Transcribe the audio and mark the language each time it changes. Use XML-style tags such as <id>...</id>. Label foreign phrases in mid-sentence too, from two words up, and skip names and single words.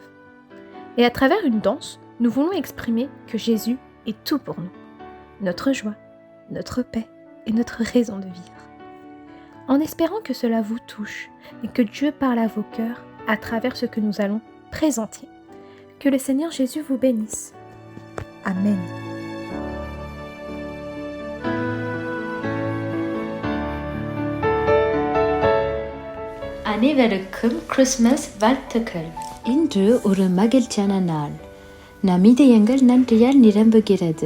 <fr>Et à travers une danse, nous voulons exprimer que Jésus est tout pour nous. Notre joie, notre paix et notre raison de vivre. En espérant que cela vous touche et que Dieu parle à vos cœurs à travers ce que nous allons présenter. Que le Seigneur Jésus vous bénisse. Amen.</fr> <ta>அனைவருக்கும் கிறிஸ்மஸ் வாழ்த்துக்கள். இன்று ஒரு மகிழ்ச்சியான நாள். நம் இதயங்கள் நன்றியால் நிரம்புகிறது.</ta>